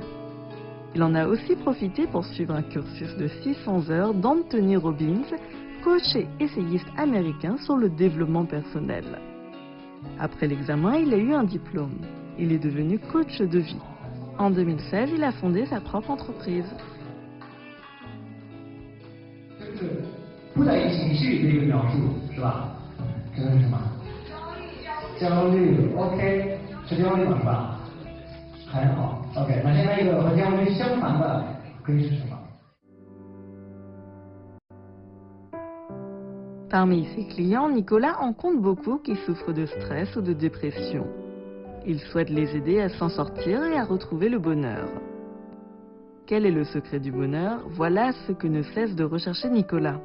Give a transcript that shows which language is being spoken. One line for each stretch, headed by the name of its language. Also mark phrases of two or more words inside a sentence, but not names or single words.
French: Il en a aussi profité pour suivre un cursus de 600 heures d'Anthony Robbins, coach et essayiste américain sur le développement personnel. Après l'examen, il a eu un diplôme. Il est devenu coach de vie. En 2016, il a fondé sa propre entreprise.
Chinese: 不带有情绪的一个描述，是吧？这个是什么？焦虑 ，OK， 是焦虑吗？是吧？很好 ，OK。那现在一个和焦虑相反的可以是什么？
French: Parmi ses clients, Nicolas en compte beaucoup qui souffrent de stress ou de dépression. Il souhaite les aider à s'en sortir et à retrouver le bonheur. Quel est le secret du bonheur? Voilà ce que ne cesse de rechercher Nicolas.